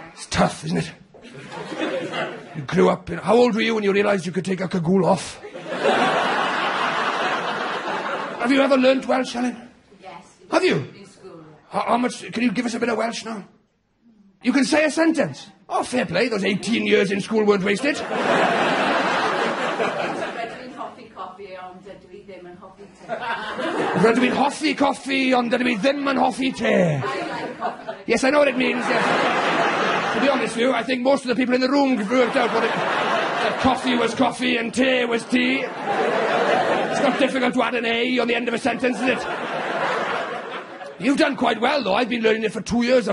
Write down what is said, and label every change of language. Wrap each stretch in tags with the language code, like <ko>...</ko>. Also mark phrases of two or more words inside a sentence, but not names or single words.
<en>It's tough, isn't it? You grew up in... How old were you when you realised you could take a cagoule off? Have you ever learnt Welsh, Helen? Yes. Have you? In school. How much... Can you give us a bit of Welsh now? You can say a sentence. Oh, fair play. Those 18 years in school weren't wasted.</en> <cy>Rydw i'n hoffi coffi, ond dydw i ddim yn hoffi te.</cy> <en>Yes, I know what it means, yes. To be honest with you, I think most of the people in the room worked out that coffee was coffee and tea was tea. It's not difficult to add an A on the end of a sentence, is it? You've done quite well, though. I've been learning it for 2 years.</en>